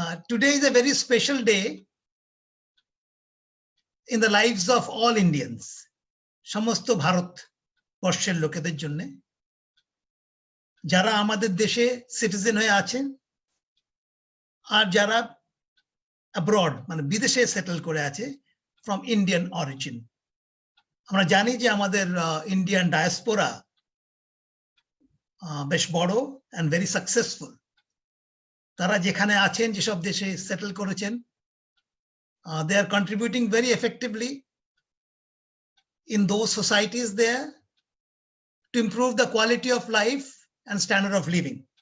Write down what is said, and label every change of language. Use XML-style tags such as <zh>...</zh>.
<en>Today is a very special day in the lives of all Indians.</en> <bn>সমস্ত ভারত বর্ষের লোকেদের জন্য যারা আমাদের দেশে সিটিজেন হয়ে আছেন আর যারা অ্যাব্রড মানে বিদেশে সেটেল করে আছে</bn> <en>From Indian origin.</en> <bn>আমরা জানি যে আমাদের ইন্ডিয়ান ডায়াসপোরা বেশ বড়</bn> <en>And very successful.</en> <bn>তারা যেখানে আছেন, যেসব দেশে সেটেল করেছেন,</bn> <en>They are contributing very effectively in those societies there to improve the quality of life and standard of living.</en>